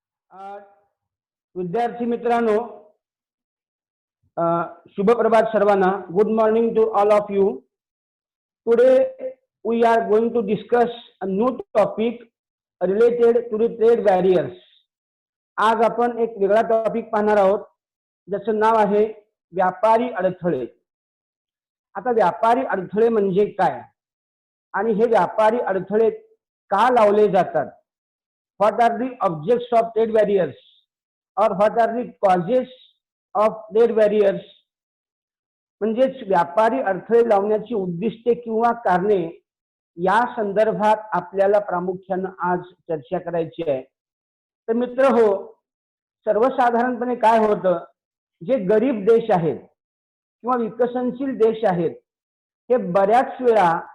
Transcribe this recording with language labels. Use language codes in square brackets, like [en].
[mr] अ, विद्यार्थी मित्रांनो, शुभ प्रभात सर्वांना. [en] Good morning to all of you. Today we are going to discuss a new topic related to the trade barriers. [mr] आज आपण एक वेगळा टॉपिक पाहणार आहोत, ज्याचं नाव आहे व्यापारी अडथळे. आता व्यापारी अडथळे म्हणजे काय आणि हे व्यापारी अडथळे का लावले जातात? [en] What are the objects of trade barriers और what are the causes of trade barriers. [mr] म्हणजेच व्यापारी अडथळे लावण्याची उद्दिष्टे किंवा कारणे या संदर्भात आपल्याला प्रामुख्याने आज चर्चा करायची आहे. तर मित्र हो, सर्वसाधारणपणे काय होतं, जे गरीब देश आहेत किंवा विकसनशील देश आहेत, हे बऱ्याच वेळा